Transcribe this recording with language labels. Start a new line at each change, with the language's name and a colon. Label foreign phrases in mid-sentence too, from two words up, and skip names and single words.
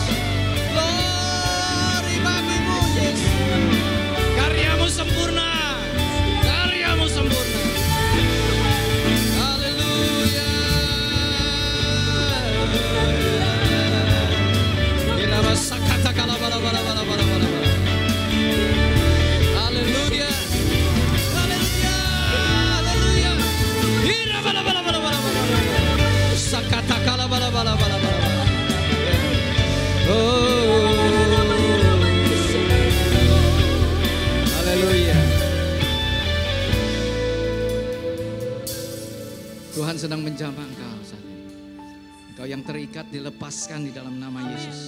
Indonesian: Glory bagimu Yesus. Karyamu sempurna. Karyamu sempurna. Haleluya. Irama sakata kala bala bala bala bala bala. Haleluya. Haleluya. Haleluya. Irama bala bala bala bala bala. Sakata kala bala bala bala bala. Oh. Haleluya. Tuhan sedang menjamah engkau saat ini. Engkau yang terikat dilepaskan di dalam nama Yesus.